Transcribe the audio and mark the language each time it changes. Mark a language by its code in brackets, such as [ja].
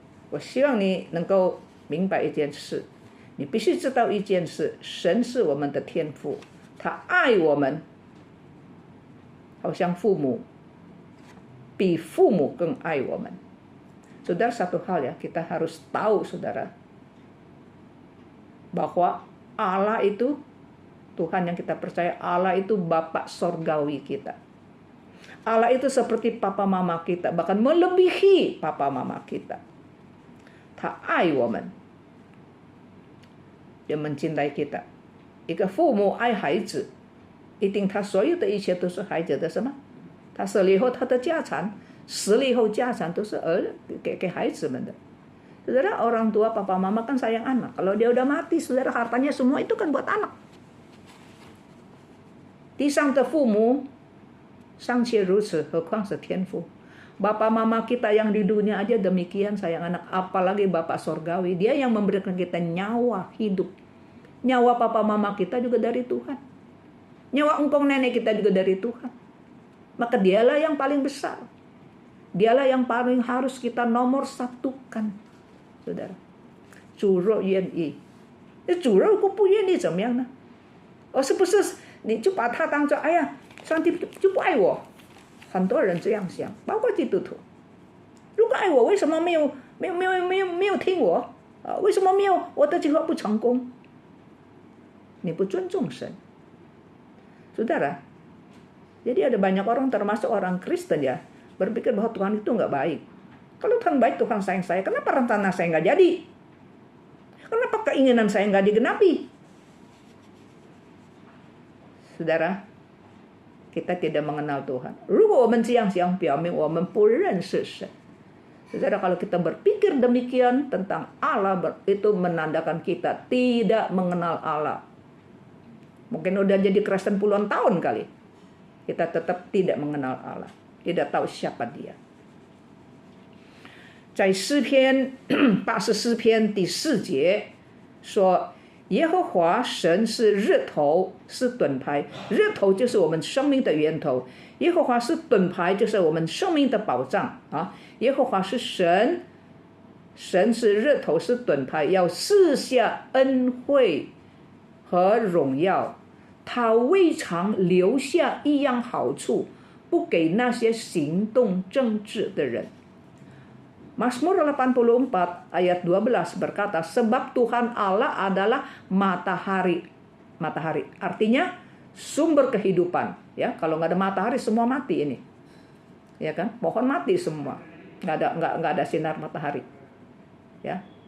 [zh] 我希望你能够明白一件事。你必须知道一件事，神是我们的天父，他爱我们，好像父母，比父母更爱我们。 [id] Saudara, satu hal ya, kita harus tahu, saudara, bahwa Allah itu, Tuhan yang kita percaya, Allah itu Bapa Sorgawi kita. Allah itu seperti papa mama kita, bahkan melebihi papa mama kita. [zh] 他爱我们。 [id] Dia mencintai kita. [zh] 一个父母爱孩子，一定他所有的一切都是孩子的什么？他死了以后，他的家产，死了以后家产都是给孩子们的。 [id] Saudara, orang tua papa mama kan sayang anak. Kalau dia udah mati, saudara, hartanya semua itu kan buat anak. [zh] 地上的父母尚且如此，何况是天父。 [id] Bapak mama kita yang di dunia aja demikian sayang anak, apalagi Bapak Sorgawi. Dia yang memberikan kita nyawa hidup. Nyawa papa mama kita juga dari Tuhan. Nyawa engkong nenek kita juga dari Tuhan. Maka dialah yang paling besar. Dialah yang paling harus kita nomor satukan. [zh] Saudara. 主若愿意，那主若不愿意怎么样呢？是不是你就把他当作哎呀，上帝就不爱我？很多人这样想，包括基督徒。如果爱我，为什么没有听我？为什么没有我的计划不成功？你不尊重神。 [id] Saudara, jadi ada banyak orang termasuk orang Kristen ya, berpikir bahwa Tuhan itu nggak baik. Kalau Tuhan baik, Tuhan sayang saya, kenapa rencana saya nggak jadi? Kenapa keinginan saya nggak digenapi? Saudara, kita tidak mengenal Tuhan. [zh] 如果我们这样想，表明我们不认识神。 [id] Saudara, kalau kita berpikir demikian tentang Allah, itu menandakan kita tidak mengenal Allah. Mungkin udah jadi Kristen puluhan tahun kali. Kita tetap tidak mengenal Allah. Tidak tahu siapa dia. [zh] 在诗篇84篇第4节说，耶和华神是日头，是盾牌。日头就是我们生命的源头，耶和华是盾牌，就是我们生命的保障啊。耶和华是神，神是日头，是盾牌，要赐下恩惠和荣耀。他未尝留下一样好处，不给那些行动正直的人。 [id] Mazmur 84 ayat 12 berkata, sebab Tuhan Allah adalah matahari. Matahari artinya sumber kehidupan. Ya, kalau nggak ada matahari semua mati ini. Ya kan? Pohon mati semua. Nggak ada sinar matahari. Ya.